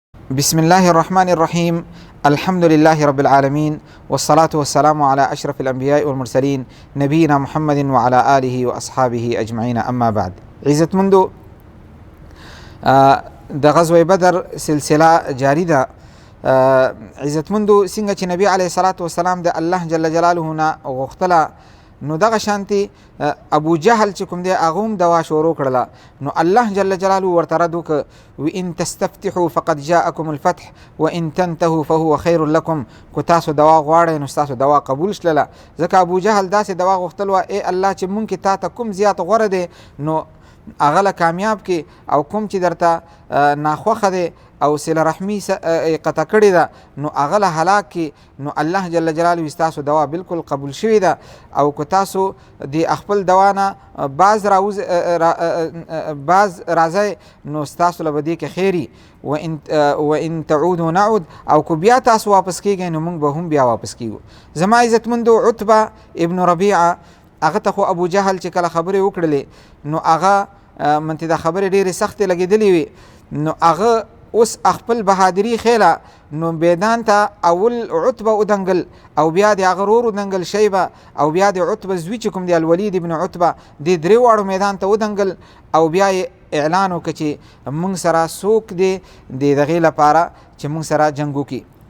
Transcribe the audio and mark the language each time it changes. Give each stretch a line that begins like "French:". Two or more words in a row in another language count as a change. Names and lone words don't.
Arabic: بسم الله الرحمن الرحيم. الحمد لله رب العالمين، والصلاة والسلام على أشرف الأنبياء والمرسلين نبينا محمد وعلى آله وأصحابه أجمعين. أما بعد،
Pashto: عزت مندو د غزوه بدر سلسله جاری ده. عزت مندو څنګه چې نبی
Arabic: علیه الصلاة والسلام
Pashto: د الله جل جلاله نه غوښتله، نو دغه شانتي ابو جهل چې کوم دی هغه هم دوا شروع کړله. نو الله جل جلاله ورته رد وکړ:
Arabic: وان تستفتحوا فقد جاءكم الفتح وان تنتهوا فهو خير لكم.
Pashto: کو تاسو دوا غواړئ نو تاسو دوا قبول شلله. ځکه ابو جهل داسې دوا غوښتل و: ای الله چې مونږ کې تا ته کوم زیات غوره دی نو هغه له کامیاب کې، او کوم چې درته ناخوښه دی او صله رحمي قطع کړې ده نو هغه له هلاک کې. نو الله جل جلاله ستاسو دوا بالکل قبول شوې ده، او که تاسو د خپل دوا نه باز راځئ نو ستاسو له به دې کې خیري.
Arabic: وان تعودوا نعود،
Pashto: او که بیا تاسو واپس کیږئ نو موږ به هم بیا واپس کیږو. زما عزتمندو عتبه ابن ربیعه هغه ته خو ابو جهل چې کله خبرې وکړلې نو هغه منته د خبرې ډېرې سختې لګېدلې وي. نو هغه اوس خپل بهادري خیله نو میدان ته اول عتبه ودنګل، او بیا د هغه ورور ودنګل شیبه، او بیا د عتبه زوی چې کوم دی الولید ابن عتبه د درې واړو میدان ته ودنګل، او بیا یې اعلان وکړ چې موږ سره څوک دی د دغې لپاره چې موږ سره جنګ وکړي.